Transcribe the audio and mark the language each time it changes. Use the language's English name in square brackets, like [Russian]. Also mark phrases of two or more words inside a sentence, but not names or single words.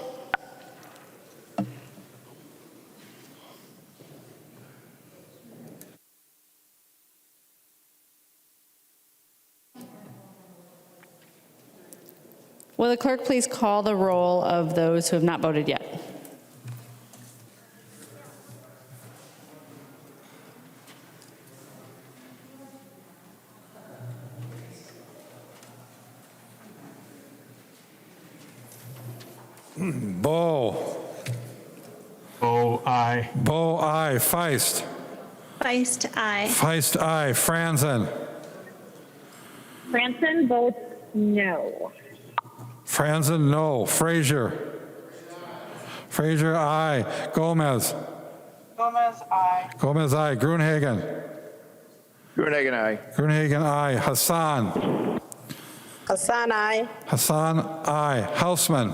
[English] Will the clerk please call the roll of those who have not voted yet? Bo. Oh, aye. Bo, aye. Feist. Feist, aye. Feist, aye. Franzen. Franzen votes no. Franzen, no. Frazier. Frazier, aye. Gomez. Gomez, aye. Gomez, aye. Gruenhagen. Gruenhagen, aye. Gruenhagen, aye. Hassan. Hassan, aye. Hassan, aye. Hausman.